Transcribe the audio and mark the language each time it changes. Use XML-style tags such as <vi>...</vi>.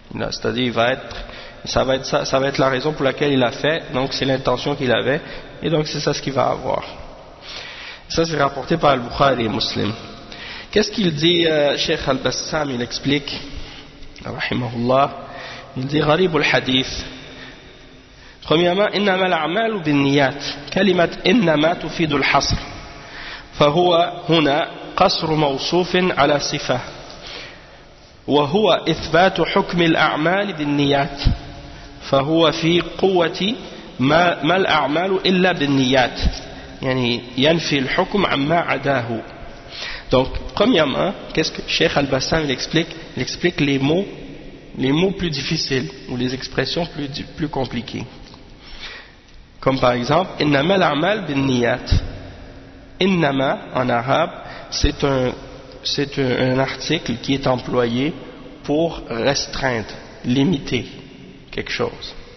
<fr>C'est-à-dire, ça va être la raison pour laquelle il a fait, donc c'est l'intention qu'il avait, et donc c'est ça ce qu'il va avoir. Ça, c'est rapporté par Al-Bukhari et Muslim. Qu'est-ce qu'il dit, Cheikh Al-Bassam, il explique, rahimahullah, il dit, gharib al-hadith. Premièrement,</fr> <ar>إنما الأعمال بالنيات كلمة إنما تفيد الحصر فهو هنا قصر موصوف على صفة وهو إثبات حكم الأعمال بالنيات فهو في قوة ما الأعمال إلا بالنيات يعني ينفي الحكم عما عداه.</ar> <fr>Donc premièrement, qu'est-ce que Cheikh Al-Bassam explique les mots plus difficiles ou les expressions plus compliquées. Comme par exemple,</fr> <ar>innama l'amal bin niyat.</ar> <fr>Innama en arabe, c'est un article qui est employé pour restreindre, limiter quelque chose.</fr>